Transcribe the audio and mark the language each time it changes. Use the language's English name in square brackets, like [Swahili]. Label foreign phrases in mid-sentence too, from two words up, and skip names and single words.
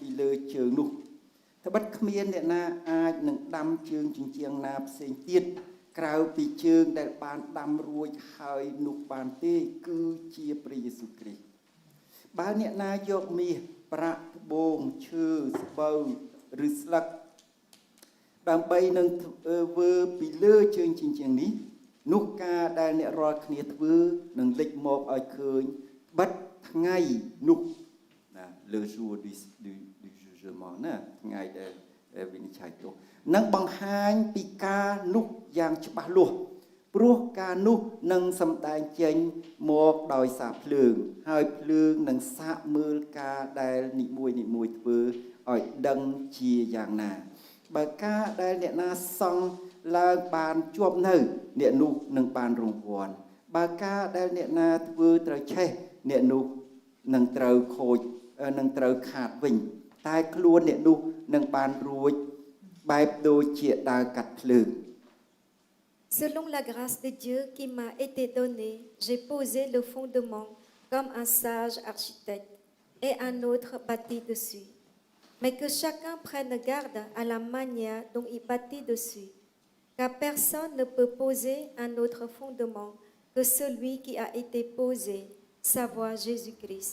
[Khmer] លើជើងនោះត្បិតគ្មានអ្នកណាអាចនឹងដាំជើងជញ្ជាំងណាផ្សេងទៀតក្រៅពីជើងដែលបានដាំរួចហើយនោះបានទេគឺជាព្រះយេស៊ូវគ្រីស្ទបើអ្នកណាយកមាសប្រាក់ត្បូ ងឈើស្បូវឬស្លឹកដើម្បីនឹងធ្វើពីលើជើងជញ្ជាំងនេះនោះការដែលអ្នករាល់គ្នាធ្វើនឹងលេចមកឲ្យឃើញបិទ ថ្ងៃនោះណាលើ [French] jour du jugement [Khmer] ណាថ្ងៃដែលវិនិច្ឆ័យទោសនឹងបង្ហាញពីការនោះយ៉ាងច្បាស់លាស់ព្រព្រោះការនោះនឹងសម្ដែងចេញមកដោយសារភ្លើងហើយភ្លើ ងនឹងសាកមើលការដែលនីមួយធ្វើឲ្យដឹងជាយ៉ាងណាបើការដែលអ្នកណាសង់ឡើងបានជាប់នៅអ្នកនោះនឹងបានរង្វាន់បើការដែលអ្នកណាធ្វើត្រូវឆេះអ្នកនោះនឹងត្រូវខូចនឹងត្រូវខាតវិញតែខ្លួនអ្នកនោះនឹងបានរួចបែបដូចជាដើរកាត់ភ្លើង [French] Selon la grâce de Dieu qui m'a été donnée, j'ai posé le fondement comme un sage architecte et un autre bâtit dessus. Mais que chacun prenne garde à la manière dont il bâtit dessus, car personne ne peut poser un autre fondement que celui qui a été posé, savoir Jésus-Christ.